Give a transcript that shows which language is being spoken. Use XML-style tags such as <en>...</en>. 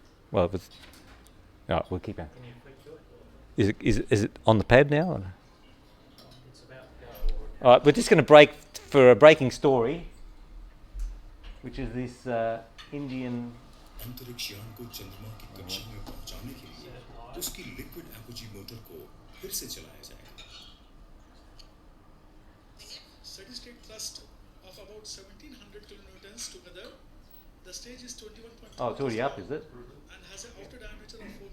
<en>Well, it was. No, we'll keep going. Can you click to it? Is it on the pad now? Or? It's about to go. All right, we're just going to break for a breaking story, which is this Indian.</en> <hi>अंतरिक्षयान को चंद्रमा की कक्षा में पहुंचाने के लिए उसकी liquid apogee motor को फिर से चलाया जाएगा.</hi> <en>Steady state thrust of about 1700 kilonewtons together. The stage is 21.2. Oh, it's already up, is it? And has an outer diameter of 4 meters.</en>